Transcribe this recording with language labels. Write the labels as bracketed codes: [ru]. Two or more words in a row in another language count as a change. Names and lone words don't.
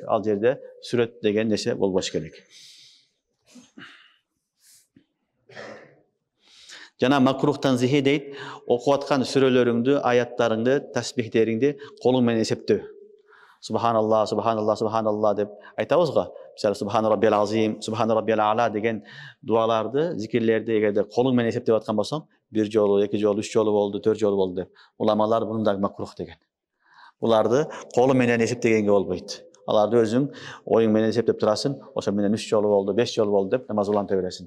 [ky] Ал жерде сүрөт деген нерсе болбош керек. Жана [ar] مكروه تنزيهي [ky] дейт, окуп аткан сүрөлөрүңдү, аяттарыңды, тасбихтериңди колуң менен эсептөө. [ar] سبحان الله، سبحان الله، سبحان الله [ky] деп айтабыз го. Мисалы [ar] سبحان ربي العظيم، سبحان ربي الأعلى [ky] деген дуаларды, зикирлерди эгерде колуң менен эсептеп аткан болсоң, 1 жолу, 2 жолу, 3 жолу болду, 4 жолу болду деп. Уламалар буну дагы макрух деген. Буларды колу менен эсептегенге болбойт. Аларды өзүң оюң менен эсептеп турасың, ошо менен 3 жолу болду, 5 жолу болду деп намаз уланта бересиң.